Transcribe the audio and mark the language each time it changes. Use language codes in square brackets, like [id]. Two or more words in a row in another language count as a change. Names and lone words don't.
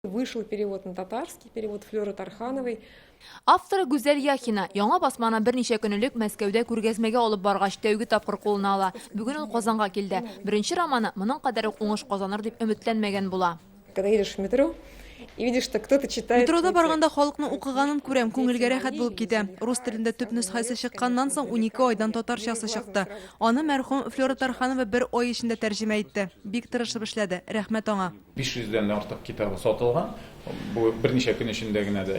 [ru] Вышел перевод на татарский, перевод Флёры Тархановой. [tt] Авторы Гүзәл Яхина яңа басманы берничә көнлек Мәскәүдә күргәзмәгә алып баргач тәүге тапкыр кулына ала. Бүген ул Казанга килде. Беренче романы моның кадәр үк уңыш казаныр дип өметләнмәгән була. [ru] Когда едешь в метро и видишь, что кто-то читает... [tt] Метрода барганда халыкның укыганын күрәм, күңелгә рәхәт булып китә. Рус телендә төп нөсхәсе чыкканнан соң 12 айдан татарчасы чыкты. Аны мәрхүм Флёра Тарханова 1 ай эчендә тәрҗемә итте. Бик тырышып эшләде. Рәхмәт аңа. 500-дән артык китабы сатылган. Бу берничә көн эчендә генә дә.